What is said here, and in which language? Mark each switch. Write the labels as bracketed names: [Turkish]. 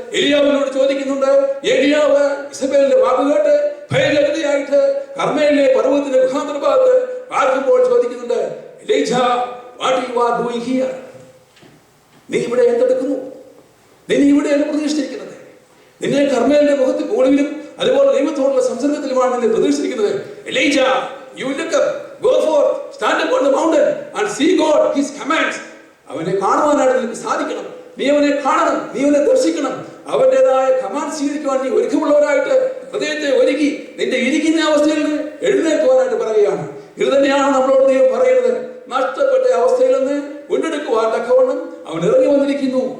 [Malayalam] എലിയാവിനോട് ചോദിക്കുന്നുണ്ട്. എലിയാവ് ഇസബേലിന്റെ വാക്ക് കേട്ട് ഭയജഗതിയായിട്ട് കർമ്മേലിലെ പർവ്വതത്തിന്റെ ഗുഹാന്തരഭാഗത്ത് പാർക്കുമ്പോൾ ചോദിക്കുന്നുണ്ട്, എലീജാ, [English] What you are doing here? [Malayalam] നീ ഇവിടെ എന്തെടുക്കുന്നു? നിന്നെ ഇവിടെയല്ല പ്രതീക്ഷിച്ചിരിക്കുന്നത്. നിന്നെ കർമ്മേലിന്റെ മുകളിലും അതുപോലെ ദൈവത്തോടുള്ള സംസർഗത്തിലുമാണ് നിന്നെ പ്രതീക്ഷിച്ചിരിക്കുന്നത്. [English] Elijah, you look up, go forth, stand up on the mountain and see God, his commands. [Malayalam] അവനെ കാണുവാനായിട്ട് നിനക്ക് സാധിക്കണം. നീ അവനെ കാണണം, നീ അവനെ ദർശിക്കണം. അവന്റേതായ കമാൻഡ് സ്വീകരിക്കുവാൻ നീ ഒരുക്കമുള്ളവരായിട്ട് ഹൃദയത്തെ ഒരുക്കി നിന്റെ ഇരിക്കുന്ന അവസ്ഥയിൽ നിന്ന് എഴുന്നേൽക്കുവാനായിട്ട് പറയുകയാണ്. ഇത് തന്നെയാണ് നമ്മളോട് ദൈവം പറയുന്നത്. നഷ്ടപ്പെട്ട അവസ്ഥയിൽ നിന്ന് വീണ്ടെടുക്കുവാൻ തക്കവണ്ണം അവൻ ഇറങ്ങി വന്നിരിക്കുന്നു.